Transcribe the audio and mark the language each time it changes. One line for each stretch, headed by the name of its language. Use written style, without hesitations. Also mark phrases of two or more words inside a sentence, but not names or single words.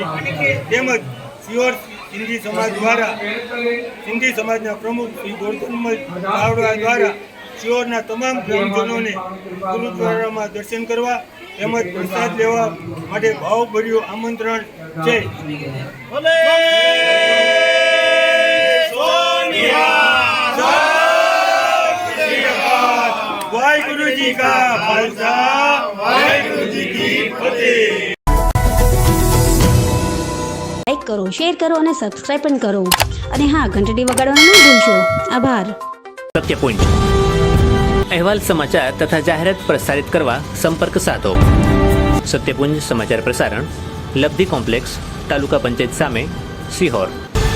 Gujarati: તેમજ શિહોર સિંધી સમાજ દ્વારા સિંધી સમાજના પ્રમુખ શ્રી ગોરધનમલ ચાવડા દ્વારા શિહોરના તમામ ગ્રામજનોને ગુરુદ્વારામાં દર્શન કરવા તેમજ પ્રસાદ લેવા માટે ભાવભર્યું આમંત્રણ છે.
Punjabi: ਵਾਹਿਗੁਰੂ ਜੀ ਕਾ ਖਾਲਸਾ, ਵਾਹਿਗੁਰੂ ਜੀ ਕੀ ਫਤਹਿ।
Gujarati: કરો, શેર કરો અને સબસ્ક્રાઈબ પણ કરો. અને હા, ઘંટડી વગાડવાનું ન ભૂલશો. આભાર. સત્યપુંજ અહેવાલ, સમાચાર તથા જાહેરાત પ્રસારિત કરવા સંપર્ક સાધો. સત્યપુંજ સમાચાર પ્રસારણ, લબ્ધિ કોમ્પ્લેક્સ, તાલુકા પંચાયત સામે, સિહોર.